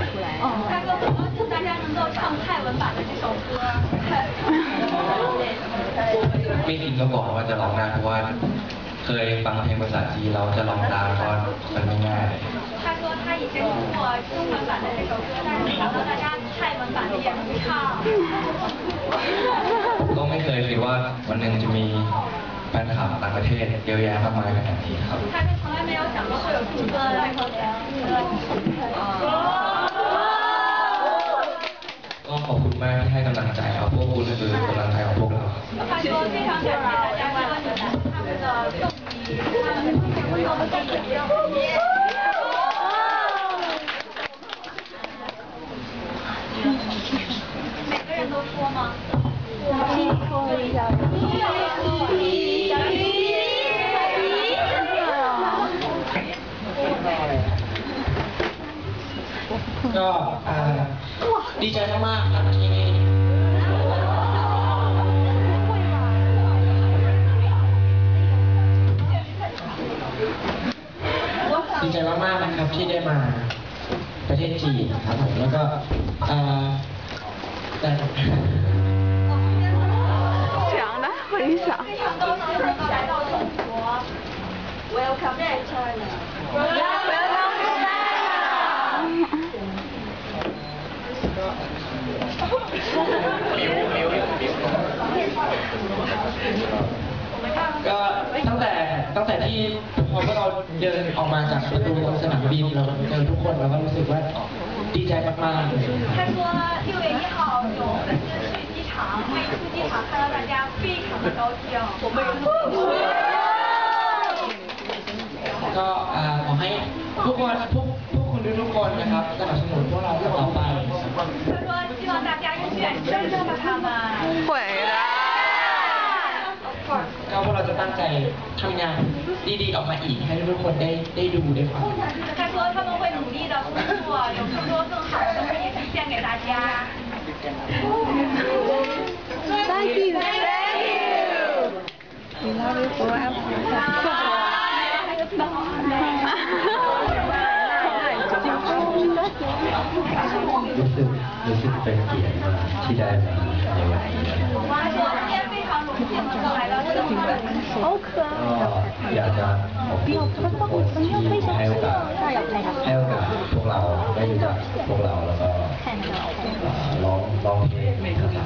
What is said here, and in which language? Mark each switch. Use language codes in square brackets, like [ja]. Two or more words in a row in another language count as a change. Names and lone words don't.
[zh] 他说很高兴大家能够唱泰文版的这首歌 [th] ไม่คิดมาก่อนว่าจะร้องได้เพราะว่าเคยฟังเพลงภาษาจีนเราจะร้องได้ก็มันไม่ง่าย [zh] 他说他以前听过中文版的这首歌但是没想到大家泰文版的也能唱 [th] ก็ไม่เคยคิดว่าวันหนึ่งจะมีแฟนคลับต่างประเทศเยอะแยะมากมายขนาดนี้ครับ [zh] 他从来没有想过会有这么多的外国人 [th] ก็ขอบคุณมากที่ให้กำลังใจครับพวกคุณคือกำลังใจของพวกเรา [zh] 他说非常感谢大家关注他们的动力他们会有我们的每个人都说吗说一下 [th] ก็ดีใจมากๆครับที่ดีใจมากๆนะครับที่ได้มาประเทศจีนครับผมแล้วก็แต่ [zh] 想的很想非常高兴能够来到中国 [en] Welcome to China Welcome to China [th] ก็ตั้งแต่ที่พอพวกเราเดินออกมาจากประตูสนามบินเราเจอทุกคนเราก็รู้สึกว่าดีใจมากๆ [zh] 他说6月1号有粉丝去机场每出机场看到大家非常的高兴我们也 [th] ก็ขอให้ทุกคนทุกคนนะครับสนับสนุนพวกเราต่อไป [zh] 他说希望大家永远支持他们会的 [th] ก็พวกเราจะตั้งใจทำงานดีๆออกมาอีกให้ทุกคนได้ดูได้ฟัง [zh] 他说他们会努力的工作有更多更好的东西呈现给大家 [en] Thank you We love you forever [th] รู้สึกเป็นเกียรติมากที่ได้มาในวันนี้ [zh] 他说今天非常荣幸能够来到这里好可爱 [th] ก็อยากจะขอบคุณทุกคนที่ให้โอกาสพวกเราได้รู้จักพวกเราแล้วก็ร้องเพลง